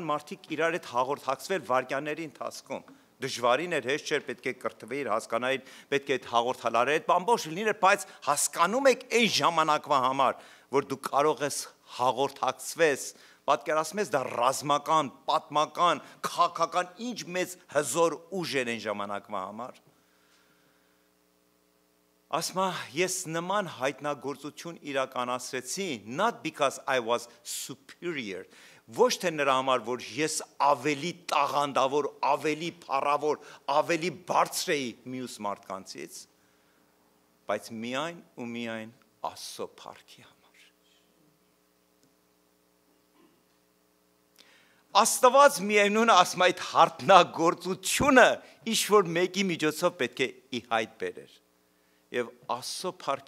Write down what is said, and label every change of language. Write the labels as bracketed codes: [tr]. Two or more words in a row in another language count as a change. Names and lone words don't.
[hy] մարդիկ իրար հետ հաղորդակցվել վայրկյանների ընթացքում։ Դժվարին էր, հեշտ չէր, պետք է կրթվեիր, հասկանայիր, պետք է այդ հաղորդալարերը, բամբոշ լիներ, բայց հասկանում եք այն ժամանակվա համար, որ դու կարող ես հաղորդակցվես, պատկերացնում ես դա ռազմական, պատմական, քաղաքական ինչ մեծ հզոր ուժ էր այն ժամանակվա համար։ Ասма ես նման հայտնագործություն իրականացրեցի [en] not because I was superior [hy] ոչ թե նրա համար որ ես ավելի տաղանդավոր, ավելի փառավոր, ավելի բարձր էի մյուս մարդկանցից բայց միայն ու միայն Աստծո փառքի համար Աստված միևնույնը ասում այդ հայտնագործությունը ինչ որ մեկի միջոցով պետք է ի հայտ բերեր Եվ Աստծո փառքի